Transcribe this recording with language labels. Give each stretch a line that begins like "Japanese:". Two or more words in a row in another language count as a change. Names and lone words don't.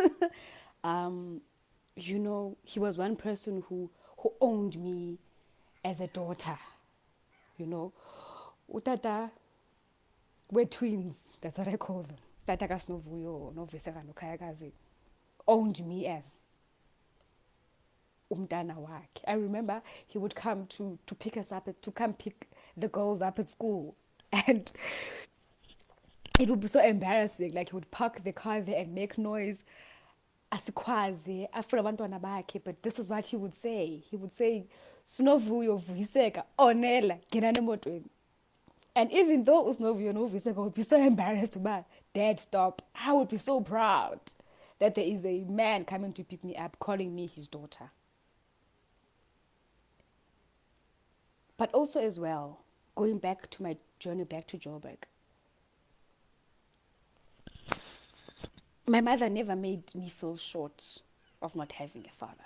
English: You know, he was one person who owned me as a daughter. You know, Utata, we're twins. That's what I call them. Tata Kasnovuyo, Noviseka no Kayakazi, owned me as
Xhosa: umntana wakhe.
English: I remember he would come to pick us up, to come pick the girls up at school. And it would be so embarrassing. Like, he would park the car there and make noise.
Xhosa: Asikwazi, afuna abantwana bakhe,
English: but this is what he would say. He would say,
Xhosa: Sunovuyo Vuiseka, onela, ngenani emotweni.
English: And even though Usnovuyo Vuiseka would be so embarrassed about, Dad, stop, I would be so proud that there is a man coming to pick me up, calling me his daughter. But also as well, going back to my journey back to Joburg, my mother never made me feel short of not having a father.